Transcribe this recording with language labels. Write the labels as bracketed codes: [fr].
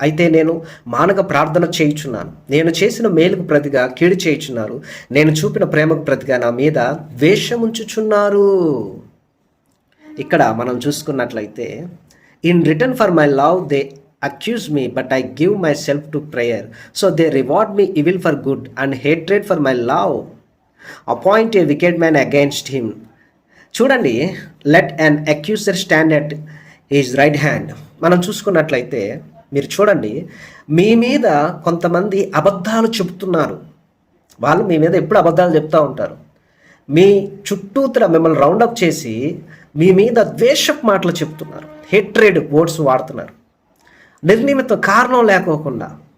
[te] అయితే నేను మానక ప్రార్థన చేయుచున్నాను. నేను చేసిన మేలుకు ప్రతిగా కీడు చేయుచున్నారు. నేను చూపిన ప్రేమకు ప్రతిగా నా మీద ద్వేషముంచుచున్నారు. ఇక్కడ మనం చూసుకున్నట్లయితే, [en] In return for my love they accuse me, but I give myself to prayer. So they reward me evil for good and hatred for my love. Appoint a wicked man against him. చూడండి, let an accuser stand at his right hand. [te] మనం చూసుకున్నట్లయితే మీరు చూడండి, మీ మీద కొంతమంది అబద్ధాలు చెబుతున్నారు. వాళ్ళు మీ మీద ఎప్పుడు అబద్ధాలు చెప్తూ ఉంటారు. మీ చుట్టూతర మిమ్మల్ని రౌండప్ చేసి మీ మీద ద్వేషపు మాటలు చెప్తున్నారు. [en] hatred words [te] వాడుతున్నారు. నిర్నిమిత్త కారణం లేకోకుండా.